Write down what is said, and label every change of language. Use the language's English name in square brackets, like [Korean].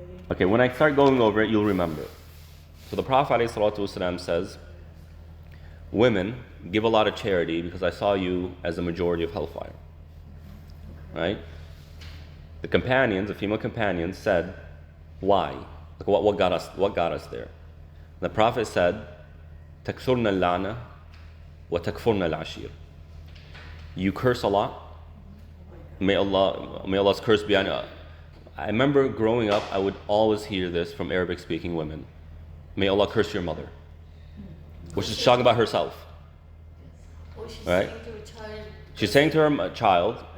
[English] Okay, when I start going over it, you'll remember. So the Prophet ﷺ says, women, give a lot of charity because I saw you as the majority of hellfire. Right? The companions, the female companions, said, why? Like what got us there? The Prophet said, [Arabic] تَكْثُرْنَ اللَّعْنَ وَتَكْفُرْنَ الْعَشِيرَ. [English] You curse a lot. May Allah's curse be on you. I remember growing up, I would always hear this from Arabic-speaking women. May Allah curse your mother. which is talking about herself. Or she's Right. saying to a child. She's saying to her child,